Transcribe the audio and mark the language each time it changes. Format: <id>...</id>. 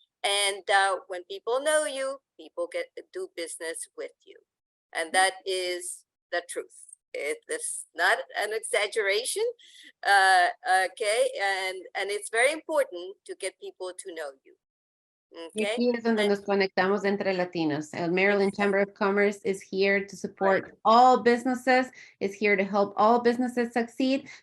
<en>And when people know you, people do business with you. And that is the truth. It's not an exaggeration. Okay, and it's very important to get people to know you.</en> <es>Y aquí es donde nos conectamos entre latinos.</es> <en>El Maryland Chamber of Commerce is here to support all businesses, is here to help all businesses succeed.</en>